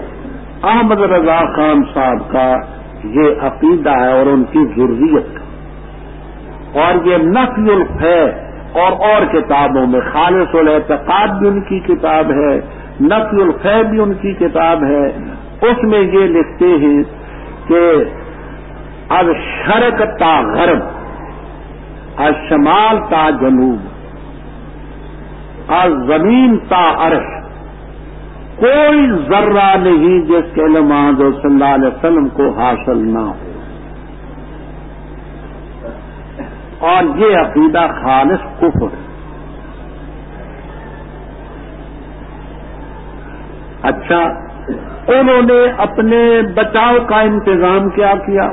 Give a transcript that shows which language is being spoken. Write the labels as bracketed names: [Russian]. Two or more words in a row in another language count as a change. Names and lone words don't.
[Urdu] احمد رضا خان صاحب کا یہ عقیدہ ہے اور ان کی ذریت کا، اور یہ نفی الفیع اور کتابوں میں، خالص الاعتقاد بھی ان کی کتاب ہے، نفی الفیع بھی ان کی کتاب ہے، اس میں یہ لکھتے ہیں کہ [Persian] از شرق تا غرب، از شمال تا جنوب، از زمین تا عرش، [Urdu] کوئی ذرہ نہیں جس کے علم حضرت [Arabic] صلی اللہ علیہ وسلم [Urdu] کو حاصل نہ ہو، اور یہ عقیدہ خالص کفر ہے۔ اچھا، انہوں نے اپنے بچاؤ کا انتظام کیا کیا؟